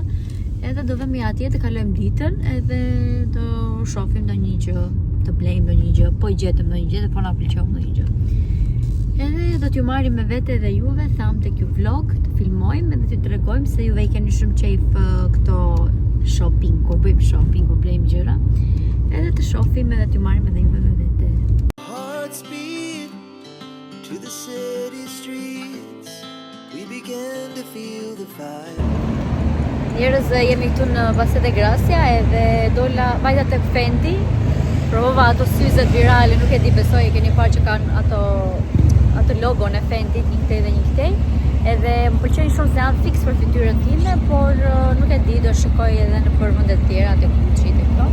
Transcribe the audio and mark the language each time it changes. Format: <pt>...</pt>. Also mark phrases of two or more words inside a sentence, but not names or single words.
<sq>Edhe do vemi atje të kalojmë ditën edhe do shohim ndonjë gjë, të blejmë ndonjë gjë, po i gjetëm ndonjë gjë, po na pëlqeu ndonjë gjë. Edhe do t'ju marrim me vete edhe juve, tham te ky vlog, të filmojmë edhe t'ju tregojmë se juve i keni shumë qejf këto shopping, kur bëjmë shopping, kur blejmë gjëra. Edhe të shohim edhe t'ju marrim edhe juve me vete.</sq> <en>Hearts beat to the city streets. We began to feel the fire.</en> <sq>Njerëz, jemi këtu në Pastet e Gracia edhe dola vajta tek Fendi. Provova ato syzet virale, nuk e di, besoj e keni parë që kanë ato logon e Fendit, një këtej dhe një këtej. Edhe më pëlqejnë shumë se janë fix për fytyrën time, por nuk e di, do shikoj edhe në vende të tjera, te Gucci te këto.</sq>